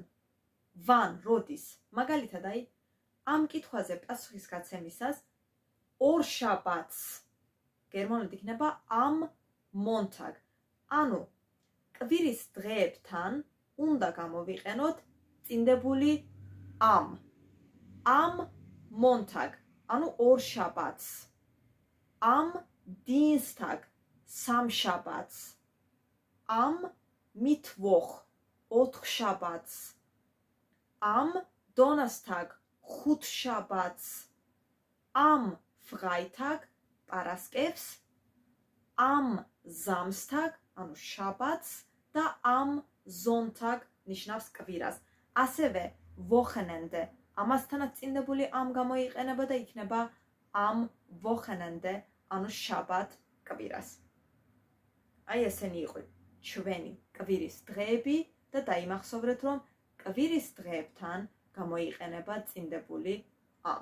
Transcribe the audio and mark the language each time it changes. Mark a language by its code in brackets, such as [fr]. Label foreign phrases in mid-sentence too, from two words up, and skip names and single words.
[ka] Wann, როდის. მაგალითად, აი ამ კითხვაზე პასუხისგაცემისას ორ შაბათს გერმანულად იქნება [de] am Montag. [ka] ანუ კვირის დღეებთან უნდა გამოვიყენოთ წინდებული am. [de] Am Montag. [ka] ანუ ორ შაბათს. [de] Am Dienstag. სამშაბათს. Am Mittwoch. ოთხშაბათს. Am Donnerstag. ხუთშაბათს. Am Freitag. პარასკევს. Am Samstag. [ka] ანუ შაბათს და [de] am Sonntag [ka] ნიშნავს კვირას. ასევე Wochenende. ამასთანაც წინდებული am გამოიყენება და იქნება [de] am Wochenende, [ka] ანუ შაბათ კვირას. აი ესენი იყო ჩვენი კვირის დღეები და დაიმახსოვრეთ, რომ კვირის დღეებთან გამოიყენება წინდებული am.